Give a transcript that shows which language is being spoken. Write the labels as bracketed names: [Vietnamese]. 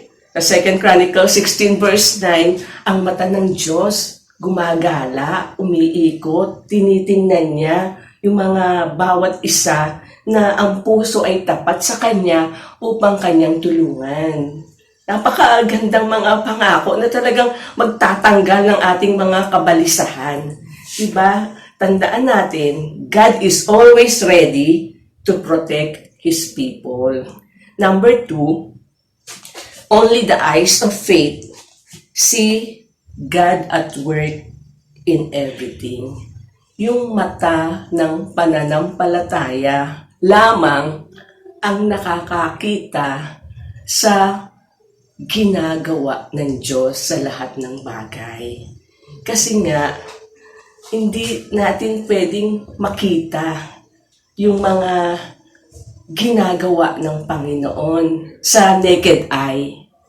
[Filipino] Sa 2 Chronicles 16 verse 9, ang mata ng Diyos gumagala, umiikot, tinitingnan niya yung mga bawat isa na ang puso ay tapat sa Kanya upang Kanyang tulungan. Napakagandang mga pangako na talagang magtatanggal ng ating mga kabalisahan. Diba? Tandaan natin, [English] God is always ready to protect His people. Number 2, only the eyes of faith see God at work in everything. [Filipino] Yung mata ng pananampalataya lamang ang nakakakita sa ginagawa ng Diyos sa lahat ng bagay. Kasi nga, hindi natin pwedeng makita yung mga ginagawa ng Panginoon sa [English] naked eye.